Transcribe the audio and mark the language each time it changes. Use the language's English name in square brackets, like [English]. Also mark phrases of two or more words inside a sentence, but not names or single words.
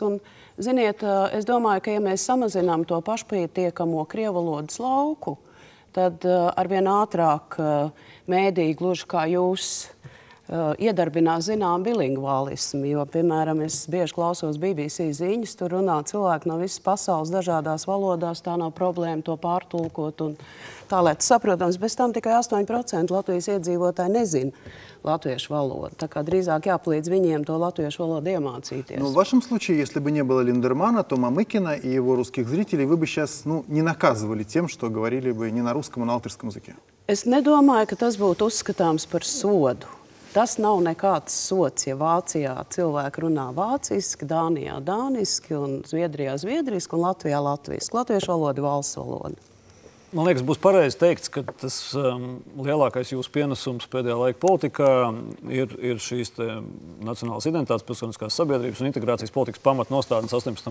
[Latvian] Un, ziniet, es domāju, ka ja mēs samazinām to pašpietiekamo krievvalodas lauku, tad arvien ātrāk mēdī, gluži kā jūs, iedarbinās zinām bilingvālismu, jo, piemēram, es bieži klausos BBC ziņas, tur runā cilvēki no visas pasaules dažādās valodās, tā nav problēma to pārtulkot un tā, lai tas saprotams. Bez tam tikai 8% Latvijas iedzīvotāji nezina latviešu valodu, tā kā drīzāk jāpalīdz viņiem to latviešu valodu iemācīties. [Russian] Ну, в вашем случае, если бы не было Линдермана, то Мамыкина и его русских зрителей вы бы сейчас не наказывали тем, что говорили бы не на русском, а на латышском языке. [Latvian] Es nedomāju, ka tas būtu uzskatāms par sodu. Tas nav nekāds sots, ja Vācijā cilvēki runā vāciski, Dānijā dāniski, un Zviedrijā zviedriski, un Latvijā latviski. Latviešu valoda valsts valoda. Man liekas, būs pareizi teikts, ka tas lielākais jūsu pienesums pēdējā laika politikā ir šīs nacionālās identitātes, pilsoniskās sabiedrības un integrācijas politikas pamatnostādnes 18.